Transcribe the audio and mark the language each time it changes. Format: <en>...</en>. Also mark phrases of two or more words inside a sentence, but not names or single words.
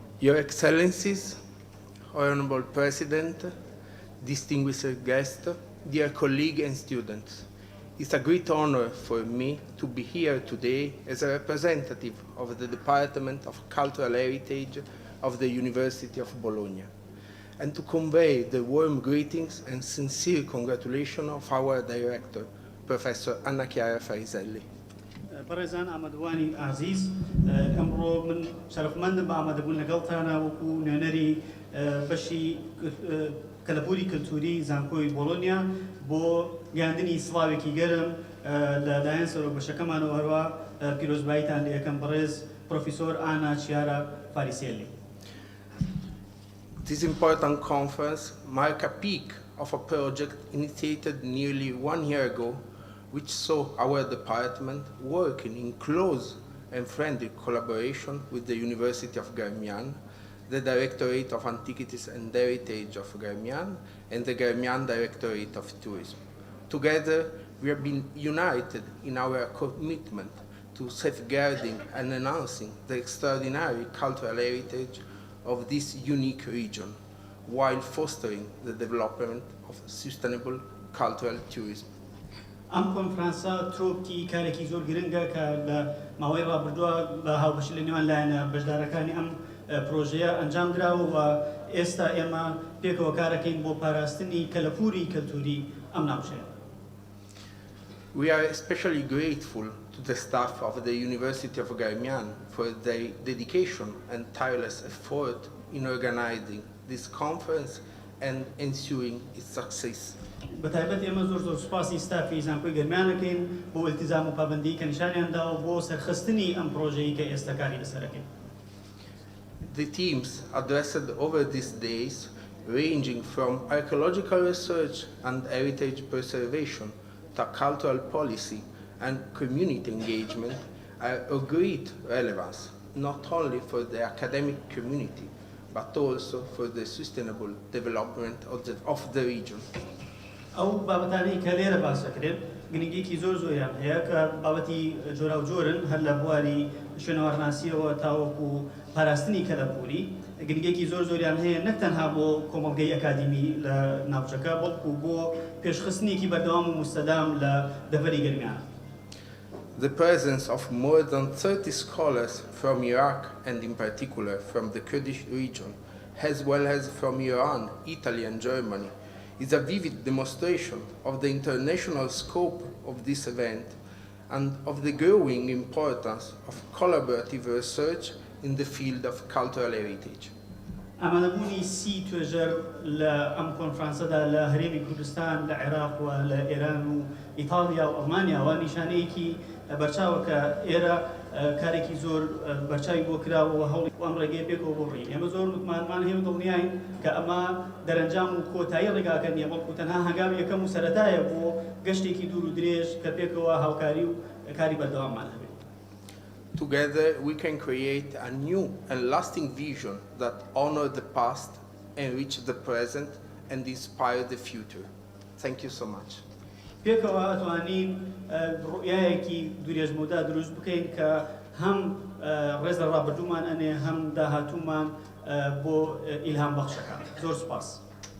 <en>Your Excellencies, Honorable President, distinguished guests, dear colleagues and students, it's a great honor for me to be here today as a representative of the Department of Cultural Heritage of the University of Bologna, and to convey the warm greetings and sincere congratulations of our director, Professor Anna Chiara Fariselli.</en> <ckb>بەڕێزان ئامادەوانی عزیز ئەمڕۆ من شەرەفمەندم بە ئامادەبوون لەگەڵتانە وەکو نوێنەری بەشی کەلەپوری کلتوری زانکۆی بۆڵۆنیا بۆ گەیاندنی سڵاوێکی گەرم لەلایەن سەرۆکبەشەکەمانەوە هەروە پیرۆزباییتان لە یەکەم بەڕێز پرۆفیسۆر ئانا چیارا فاریسێلی.</ckb> <en>This important conference marks a peak of a project initiated nearly 1 year ago, which saw our department working in close and friendly collaboration with the University of Gەrمیان, the Directorate of Antiquities and Heritage of Gەrمیان, and the Gەrمیان Directorate of Tourism. Together, we have been united in our commitment to safeguarding and enhancing the extraordinary cultural heritage of this unique region, while fostering the development of sustainable cultural tourism.</en> <ckb>ئەم کۆنفرانسە ترۆپکی کارێکی زۆر گرنگە کە لە ماوەی ڕابردووە بە هاوبەشی لە نێوان لایەنە بەشدارەکانی ئەم پرۆژەیە ئەنجام دراوە و ئێستا ئێمە پێکەوە کارەکەین بۆ پاراستنی کەلەپوری کەلتوری ئەم ناوچەیە.</ckb> <en>We are especially grateful to the staff of the University of Gەrمیان for their dedication and tireless effort in organizing this conference and ensuring its success.</en> <ckb>بەتایبەت ئێمە زۆر سوپاسی ستافی زانکۆی گەرمیانەکەین بۆ ئیلتیزام و پابەندی کە نیشانیان داوە بۆ سەرخستنی ئەم پرۆژەیە کە ئێستا کاری لەسەرەکەین.</ckb> <en>The themes addressed over these days, ranging from archaeological research and heritage preservation to cultural policy and community engagement, are of great relevance, not only for the academic community, but also for the sustainable development of the region.</en> <ckb>ئەو بابەتانەی کە لێرە باس دەکرێت گرنگیەکی زۆریان هەیە کە بابەتی جۆرا و جۆرن هەر لە بواری شوێنەوەڕناسیەوە تاوەکو پاراستنی کەلەپوری گرنگیەکی زۆریان هەیە نەک تەنها بۆ کۆمەڵگەی ئەکادیمی لە ناوچەکە بەڵکو بۆ پێشخستنێکی بەردەوام و مستەدام لە دەڤەری گەرمیانە.</ckb> <en>The presence of more than 30 scholars from Iraq, and in particular from the Kurdish region, as well as from Iran, Italy and Germany, is a vivid demonstration of the international scope of this event and of the growing importance of collaborative research in the field of cultural heritage.</en> <ckb>ئامادەبوونی سی توێژەر لە ئەم کۆنفرانسەدا لە هەرێمی کوردستان لە عێراق و لە ئێران و ئیتالیا و ئەڵمانیاوە نیشانەیەکی بەرچاوە کە ئێرە کارێکی زۆر بەرچاوی بۆ کراوە و هەوڵی ئەم ڕێگەیە پێکەوە بۆ ڕێین. ئێمە زۆر متمانمان هەیە و دڵنیاین کە ئەمە دەرەنجام و کۆتایی ڕێگاکە نییە بەڵکو تەنها هەنگامی یەکەم و سەرەتایە بۆ گەشتێکی دوور و درێژ کە پێکەوە هاوکاری و کاری بەردەواممان هەبێت.</ckb> <en>Together, we can create a new and lasting vision that honors the past, enrich the present, and inspire the future. Thank you so much.</en> <ckb>پێکەوە ئەتوانین ڕوئیایەکی دوورێژمەوەدا دروست بکەین کە هەم ڕێز لە ڕابردوومان ئەنێ هەم داهاتوومان بۆ ئیلهام بەخشەکە. زۆر سوپاس.</ckb>